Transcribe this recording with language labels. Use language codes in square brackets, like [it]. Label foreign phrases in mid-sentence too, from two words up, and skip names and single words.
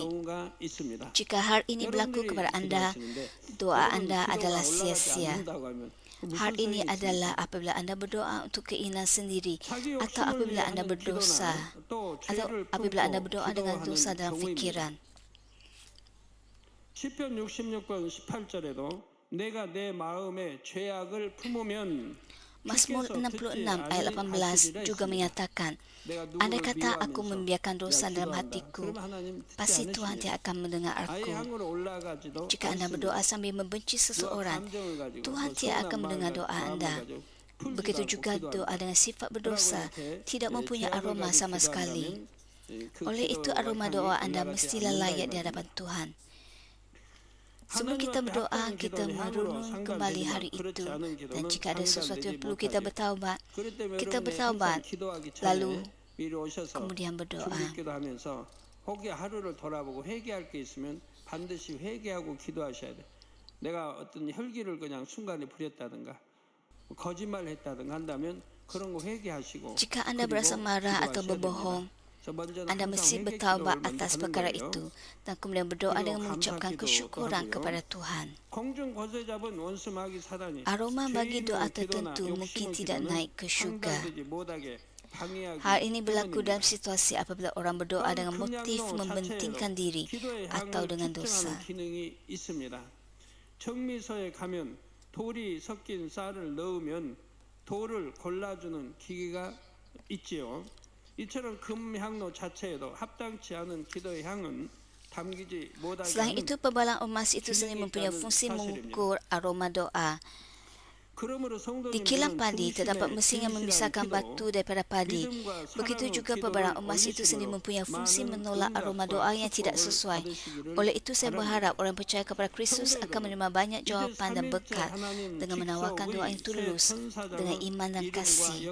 [ms] Jika hal ini berlaku kepada anda, doa anda adalah sia-sia. Hal ini adalah apabila anda berdoa untuk keinginan sendiri atau apabila anda berdosa atau apabila anda berdoa dengan dosa dalam fikiran. [ko] 시편 66편 18절에도 내가 내 마음에 죄악을 품으면 [ms] Mazmur 66 ayat 18 juga menyatakan, andai kata aku membiarkan dosa dalam hatiku, pasti Tuhan tidak akan mendengar aku. Jika anda berdoa sambil membenci seseorang, Tuhan tidak akan mendengar doa anda. Begitu juga doa dengan sifat berdosa tidak mempunyai aroma sama sekali. Oleh itu, aroma doa anda mestilah layak di hadapan Tuhan. Sebelum kita berdoa, kita merenung kembali hari itu, dan jika ada sesuatu yang perlu kita bertaubat, lalu kemudian berdoa. [ko] 혹시 하루를 돌아보고 회개할 게 있으면 반드시 회개하고 기도하셔야 돼. 내가 어떤 혈기를 그냥 순간에 부렸다든가 거짓말했다든가 한다면 그런 거 회개하시고. [ms] Jika anda berasa marah atau berbohong, anda mesti bertaubat atas perkara itu dan kemudian berdoa dengan mengucapkan kesyukuran kepada Tuhan. Aroma bagi doa tertentu mungkin tidak naik ke syurga. [ko] 방해하기 [ms] Hal ini berlaku [ko] 때문입니다. [ms] dalam situasi apabila orang berdoa dengan motif membentingkan diri [ko] 기도의 [ms] atau [ko] 양을 [ms] dengan [ko] 측정하는 [ms] dosa. [ko] 기능이 있습니다. 정미소에 가면 돌이 섞인 쌀을 넣으면 돌을 골라주는 기계가 있지요. 이처럼 금향로 자체에도 합당치 않은 기도의 향은 담기지 못하게 [ms] Selain [ko] 하는 [ms] itu, pebalang emas itu sendiri mempunyai fungsi mengukur aroma doa. [ko] 그러므로 [ms] Di kilang [ko] 성도님들은 [ms] padi terdapat mesin yang [ko] 진실한 [ms] memisahkan [ko] 기도, [ms] batu daripada padi. [ko] 믿음과 [ms] Begitu [ko] 사랑의 [ms] juga [ko] 기도를 [ms] pebalang emas itu sendiri [ko] 올리심으로 [ms] mempunyai fungsi [ko] 많은 [ms] menolak aroma doa yang tidak [ko] 응답과 [ms] sesuai. [ko] 축복을 [ms] Oleh itu saya [ko] 받으시기를 [ms] berharap orang percaya kepada Kristus akan menerima banyak jawapan dan berkat dengan menawarkan doa yang tulus dengan iman dan kasih.